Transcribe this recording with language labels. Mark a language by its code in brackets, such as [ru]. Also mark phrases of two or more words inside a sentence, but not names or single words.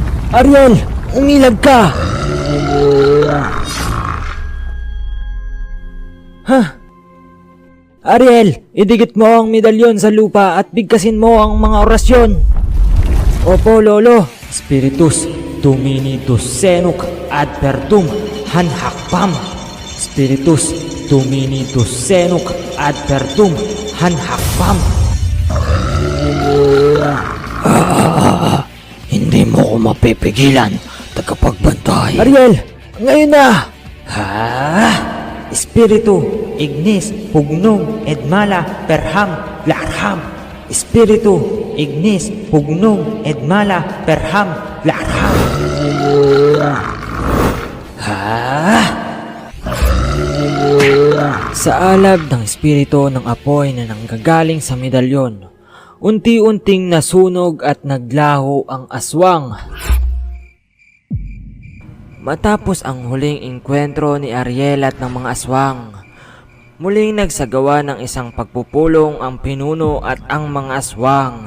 [tl] Ariel, umilag ka! Ariel, idikit mo ang medalyon sa lupa at bigkasin mo ang mga orasyon. Opo, Lolo. Spiritus Dominitus Senuk Advertum Hanhakpam. Spiritus Dominitus Senuk Advertum Hanhakpam. Hindi mo ko mapipigilan, tagapagbantay. Ariel, ngayon na! Espiritu Ignis Pugnong Edmala Perham Larham. Espiritu Ignis Pugnong Edmala Perham Larham. Sa alab ng espiritu ng apoy na nanggagaling sa medalyon, unti-unting nasunog at naglaho ang aswang. Matapos ang huling engkwentro ni Ariel at ng mga aswang, muling nagsagawa ng isang pagpupulong ang pinuno at ang mga aswang.